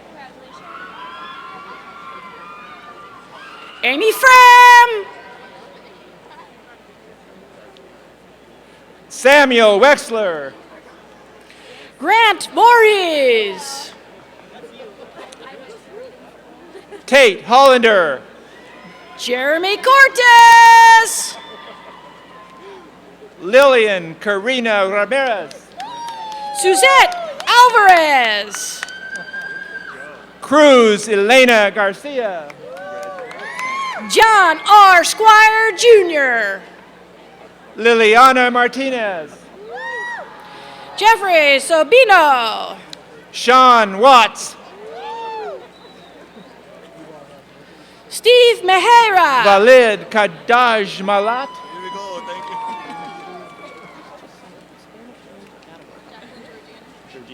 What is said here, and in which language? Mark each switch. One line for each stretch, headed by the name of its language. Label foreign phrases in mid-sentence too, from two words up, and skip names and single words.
English: Amy Fram. Samuel Wexler. Grant Voorhees. Tate Hollander. Jeremy Cortez. Lillian Karina Ramirez. Suzette Alvarez. Cruz Elena Garcia. John R. Squire Jr. Liliana Martinez. Jeffrey Sabino. Sean Watts. Steve Mejera. Valid Kadaj Malat. Here we go. Thank you.